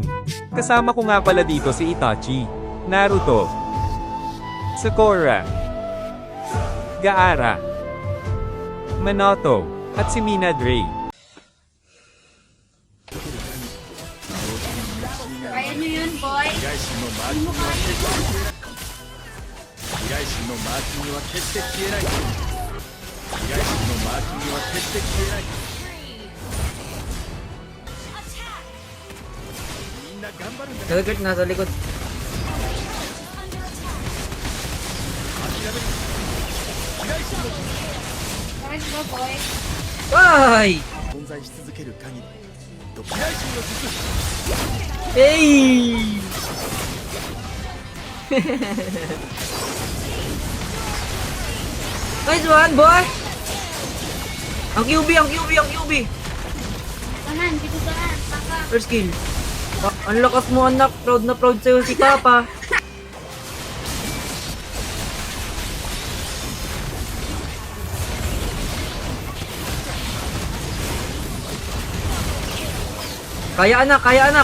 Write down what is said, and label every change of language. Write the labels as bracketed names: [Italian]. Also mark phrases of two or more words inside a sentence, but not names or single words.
[Filipino] Kasama ko nga pala dito si Itachi, Naruto, Sakura, Gaara, Manoto, at si Mina Dre. Kaya nyo yun, boy. [Japanese] 被害者のマーキングは決して消えない。被害者のマーキングは決して消えない。みんな頑張るんだ。 [Filipino] Nagagert nasa likod. [Japanese] 諦める。被害者の [Filipino] Tara, diba, boy? Ay! [Japanese] 存在し続ける限り、被害者の術。 [English] Hey! Nice one, boy! [Filipino] Ang QB, ang QB, ang QB! Tahan, dito saan? Papa. [English] First kill. [Filipino] Ang lakas mo, anak. Proud na proud sa'yo si Papa. Kaya anak, kaya anak.